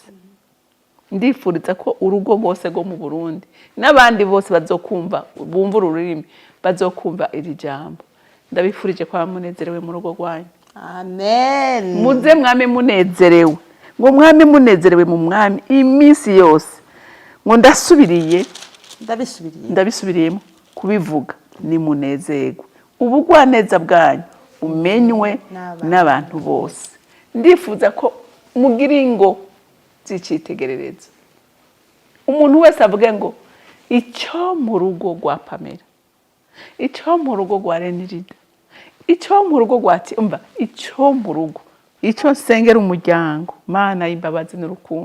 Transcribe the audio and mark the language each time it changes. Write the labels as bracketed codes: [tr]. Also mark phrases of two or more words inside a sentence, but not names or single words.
[rn] Ndifuriza ko urugo rwose rwo mu Burundi n'abandi bose bazokumva bumva ururimi bazokumva iri jambo. Ndabifurije kwa munezerewe mu rugo rwanyu. Amen. Muze mwame munezerewe, ngo mwame munezerewe mu mwami imisi yose. Ngo ndabisubiriyemo kubivuga ni munezerwe. Ubugwaneza bwanyu umenywe n'abantu bose. Ndifuza ko mugira ingo zicitegerereza. Umuntu wese avuge ngo icyo mu rugo rwa Pamela, icyo mu rugo rwa Renirida, icyo mu rugo rwa Timba, icyo mu rugo, icyo nsengera umuryango Mana y'imbabazi n'urukundo.